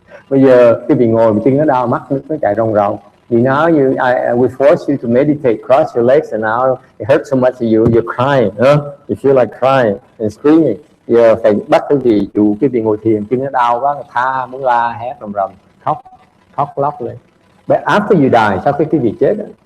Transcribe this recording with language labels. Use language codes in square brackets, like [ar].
[vi] Bây giờ cái vị ngồi mà chân nó đau, mắt nó chạy ròng ròng. [en] You know, we force you to meditate, cross your legs, and now it hurts so much that you're crying, you feel like crying and screaming. [vi] Giờ phải bắt cái vị chủ cái vị ngồi thiền, chân nó đau quá, tha muốn la hét rầm rầm, khóc lóc lên. [en] But after you die, [vi] sau khi cái vị chết,